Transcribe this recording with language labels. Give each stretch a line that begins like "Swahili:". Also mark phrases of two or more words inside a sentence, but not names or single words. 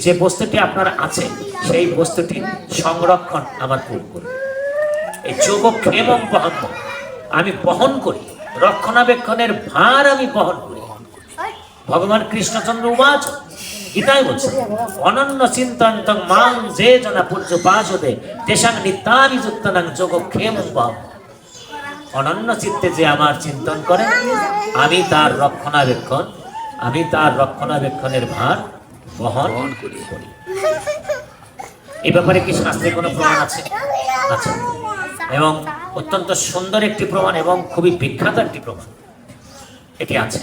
Bangla: যে বস্তুটি আপনার আছে সেই বস্তুটি সংরক্ষণ আমার পূর্ব। এই যোগক্ষেম বহন, আমি বহন করি, রক্ষণাবেক্ষণের ভার আমি বহন করি। ভগবান কৃষ্ণচন্দ্র উবাচ গীতায় বলছে
Sanskrit: অনন্য চিন্তন্তং মাং যে জনা পূজ্য পাশদে তেষাং নিত্যাভিযুক্তনাং যোগক্ষেমং পাব।
Bangla: অনন্য চিত্তে যে আমার চিন্তন করে আমি তার রক্ষণাবেক্ষণের ভার বহন বহন করি। করি। এই ব্যাপারে কি শাস্ত্রে কোনো প্রমাণ আছে? আছে, এবং অত্যন্ত সুন্দর একটি প্রমাণ এবং খুবই বিখ্যাত একটি প্রমাণ এটি আছে।